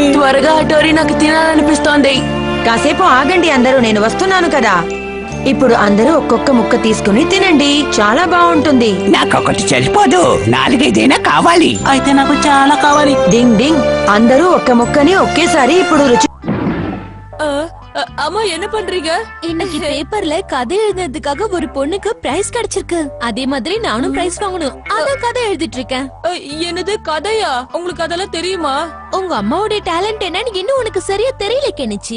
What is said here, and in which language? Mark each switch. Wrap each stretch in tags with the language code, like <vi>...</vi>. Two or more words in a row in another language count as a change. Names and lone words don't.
<te>త్వరగా హటోరి నాకు తినాలనిపిస్తోంది. కాసేపు ఆగండి అందరూ, నేను వస్తున్నాను కదా. ఇప్పుడు అందరూ ఒక్కొక్క ముక్క తీసుకుని తినండి, చాలా బాగుంటుంది. నాకొకటి సరిపోదు, 4-5 కావాలి. అయితే నాకు చాలా కావాలి. డింగ్ డింగ్, అందరూ ఒక్క ముక్కని ఒకేసారి ఇప్పుడు రుచి.</te> <ta>அம்மா என்ன பண்றீங்க? இன்னைக்கு பேப்பர்ல கதை எழுதுனதுக்காக ஒரு பொண்ணுக்கு பிரைஸ் கிடைச்சிருக்கு. அதே மாதிரி நானும் பிரைஸ் வாங்கணும். அதான் கதை எழுதிட்டு இருக்கேன். என்னது கதையா? உங்களுக்கு அதெல்லாம் தெரியுமா? உங்க அம்மாவோட டேலண்ட் என்னன்னு இன்னும் உனக்கு சரியா தெரியல கெனிச்சி.</ta>